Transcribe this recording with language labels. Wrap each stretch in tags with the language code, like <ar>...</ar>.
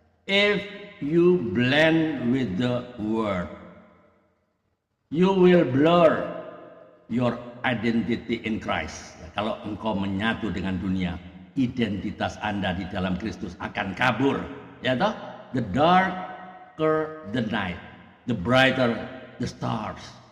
<en>If you blend with the world, you will blur your identity in Christ.</en> <id>Ya, kalau engkau menyatu dengan dunia, identitas Anda di dalam Kristus akan kabur, ya toh?</id> <en>The darker the night, the brighter the stars.</en>